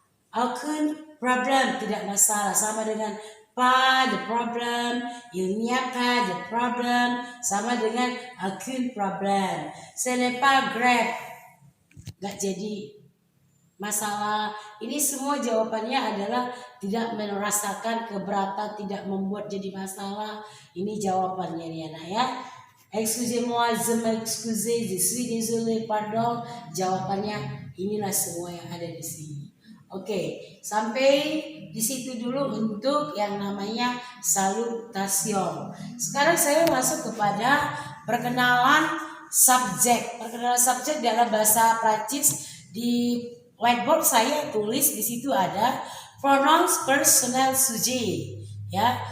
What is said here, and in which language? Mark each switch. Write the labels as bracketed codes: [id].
[fr] Aucun problème, [id] tidak masalah, sama dengan [fr] pas de problème, il n'y a pas de problème, [id] sama dengan [fr] aucun problème. Ce n'est pas grave, [id] nggak jadi masalah. Ini semua jawabannya adalah tidak merasakan keberatan, tidak membuat jadi masalah. Ini jawabannya nih anak ya. [fr] Excusez-moi, je m'excuse, je suis désolé, pardon. [id] Jawabannya inilah semua yang ada di sini. Oke, sampai di situ dulu untuk yang namanya salutation. Sekarang saya masuk kepada perkenalan subjek. Perkenalan subjek dalam bahasa Prancis. Di whiteboard saya tulis di situ ada pronouns personnel sujet, ya.